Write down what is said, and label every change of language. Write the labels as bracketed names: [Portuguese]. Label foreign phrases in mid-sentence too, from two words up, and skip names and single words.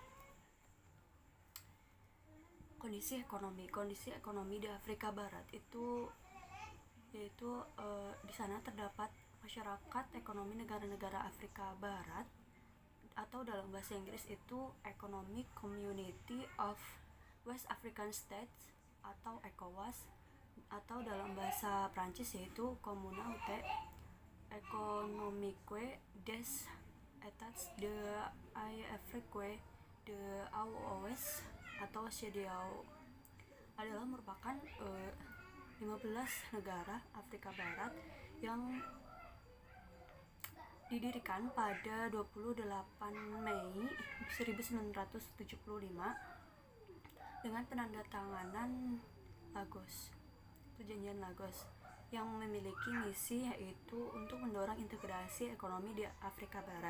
[Indonesian] Kondisi ekonomi di Afrika Barat itu yaitu di sana terdapat masyarakat ekonomi negara-negara Afrika Barat, atau dalam bahasa Inggris itu [English] Economic Community of West African States [Indonesian] atau ECOWAS, atau dalam bahasa Prancis yaitu [French] Communauté Économique des États de l'Afrique de l'Ouest [Indonesian] atau CEDEAO, adalah merupakan 15 negara Afrika Barat yang didirikan pada 28 Mei 1975 dengan penandatanganan Perjanjian Lagos, yang memiliki misi yaitu untuk mendorong integrasi ekonomi di Afrika Barat.